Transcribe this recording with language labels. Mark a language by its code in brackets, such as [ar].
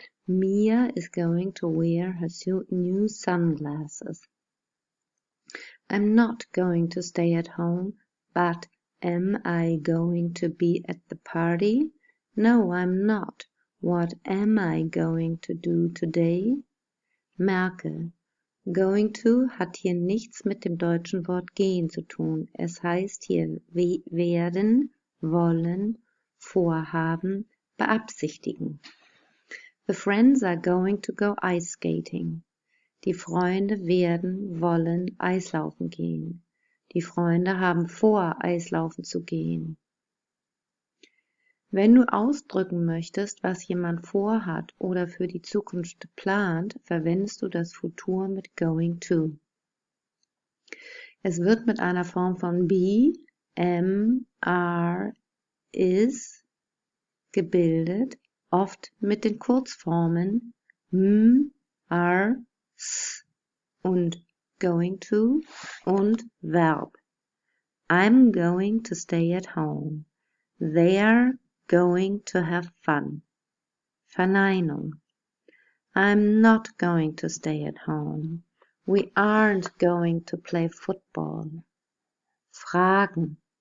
[en] Mia is going to wear her new sunglasses. I'm not going to stay at home, but am I going to be at the party? No, I'm not. What am I going to do today? [de] Merke, going to hat hier nichts mit dem deutschen Wort gehen zu tun. Es heißt hier werden, wollen, vorhaben, beabsichtigen. [en] The friends are going to go ice skating. [de] Die Freunde werden, wollen Eislaufen gehen. Die Freunde haben vor, Eislaufen zu gehen. Wenn du ausdrücken möchtest, was jemand vorhat oder für die Zukunft plant, verwendest du das Futur mit going to. Es wird mit einer Form von be, am, are, is gebildet, oft mit den Kurzformen m, are, s und going to und Verb. [en] I'm going to stay at home. They're going to have fun. [de] Verneinung. [en] I'm not going to stay at home. We aren't going to play football. [de] Fragen.